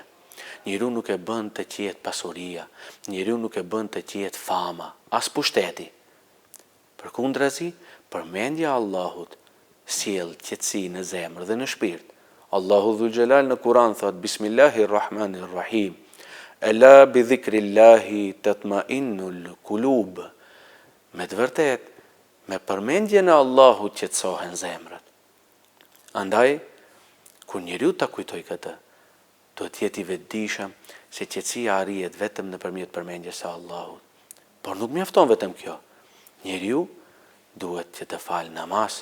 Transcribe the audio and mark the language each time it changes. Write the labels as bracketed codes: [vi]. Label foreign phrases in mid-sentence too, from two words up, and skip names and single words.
[sq] Njeriu nuk e bën të qiet pasuria, njeriu nuk e bën të qiet fama, as pushteti. Përkundrazi, përmendja e Allahut sjell qetësi në zemër dhe në shpirt. Allahu [ar] ذو الجلال [sq] në Kur'an thot: [ar] بسم الله الرحمن الرحيم. ألا بذكر الله تطمئن القلوب. [sq] Me të vërtet, me përmendjen e Allahut qetësohen zemrat. Andaj, kur njeriu ta kujtoj këtë, do të jetë i vetëdijshëm se qetësia arrihet vetëm nëpërmjet përmendjes së Allahut. Por nuk mjafton vetëm kjo. Njeriu duhet që të falë namaz.